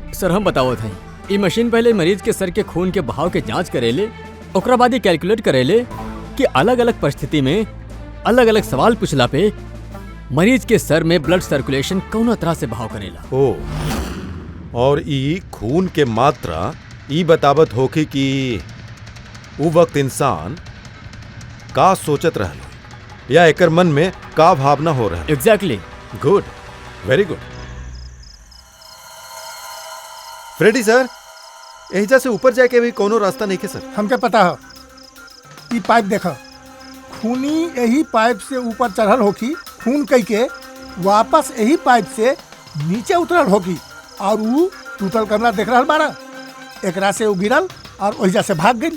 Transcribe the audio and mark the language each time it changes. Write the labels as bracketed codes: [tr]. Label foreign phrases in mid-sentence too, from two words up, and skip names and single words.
[bho] सर हम बताओ थे, ये मशीन पहले मरीज के सर के खून के बहाव के जांच करेले, ओकरा बाद ये कैलकुलेट करेले कि अलग अलग परिस्थिति में अलग अलग सवाल पूछला पे मरीज के सर में [en] blood circulation [bho] कौन तरह से बहाव करेला। ओ, और ई खून के मात्रा ई बतावत होके कि उ वक्त इंसान का सोचत रहल हो या एकर मन में का भावना हो रहा है। एग्जैक्टली। [en] Good, very good. [bho] फ्रेडी सर, एहिजा से ऊपर जाके भी कोनो रास्ता नहीं के सर? हमके पता है, ई पाइप देखा, खूनी यही पाइप से ऊपर चढ़ल होकी, खून कई के वापस यही पाइप से नीचे उतरल होकी, और ऊ टूटल कमरा देख रहा बाड़ा, एकरा से ऊ गिरल और वहीजा से भाग गई।